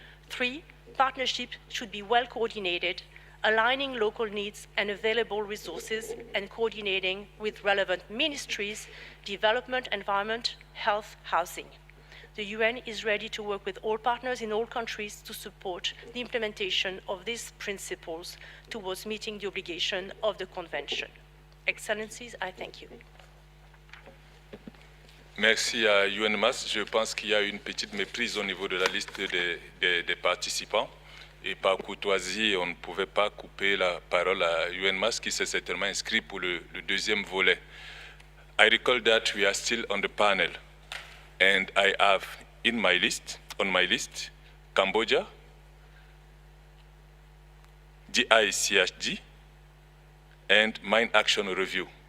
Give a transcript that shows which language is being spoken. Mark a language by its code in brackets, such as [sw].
[en] 3, partnerships should be well coordinated, aligning local needs and available resources and coordinating with relevant ministries, development, environment, health, housing. The UN is ready to work with all partners in all countries to support the implementation of these principles towards meeting the obligation of the Convention. Excellencies, I thank you. [fr] Merci à UNMAS. Je pense qu'il y a une petite méprise au niveau de la liste des participants. Et par courtoisie, on ne pouvait pas couper la parole à UNMAS qui s'est certainement inscrit pour le deuxième volet. [en] I recall that we are still on the panel, and I have on my list, Cambodia, GICHG, and Mine Action Review.